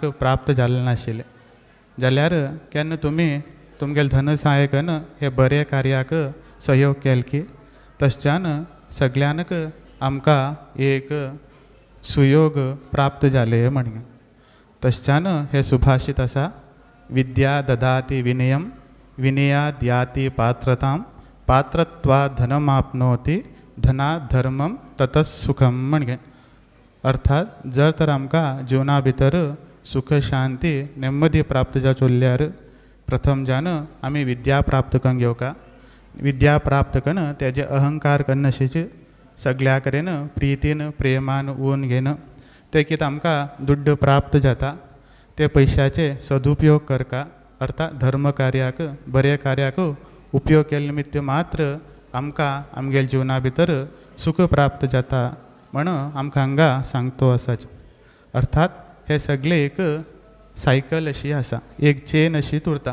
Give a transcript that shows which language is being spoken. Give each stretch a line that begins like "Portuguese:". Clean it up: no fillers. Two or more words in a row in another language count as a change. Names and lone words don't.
Konkani: प्राप्त जालें नाशिल्लें जाल्यार केन्ना तुमी तुमगेले धनसहायकन हे बरे कार्याक सहयोग केले की तशच्यान सगळ्यांक आमकां एक सुयोग प्राप्त जाले म्हणगे तशच्यान हे सुभाषित आसा विद्या
Sanskrit: ददाति विनयम विनयाद याति पात्रतां पात्रत्वात् धनमाप्नोति धनात् धर्मम ततः सुखम
Konkani: म्हणगे अर्थात जर तर आमकां जिवना भितर सुख शांती नेम्मदी प्राप्त जावचुल्ल्यार प्रथम जान आमी विद्या प्राप्त करून घेवका विद्या प्राप्त करून तेजे अहंकार करनाशीच सगळ्या कडेन प्रितीन प्रेमान उन घेन ते कितें आमकां दुड्ड प्राप्त जाता ते पयशाचे सदुपयोग करका अर्थात धर्म कार्याक बरे कार्याक उपयोग केले निमित्त मात्र आमकां आमगेल्या जिवना भितर सुख प्राप्त जाता म्हण आमकां हांगा सांगतो आसाच अर्थात हे सगळे एक सायकल अशी आसा, एक चेन अशी तुरता.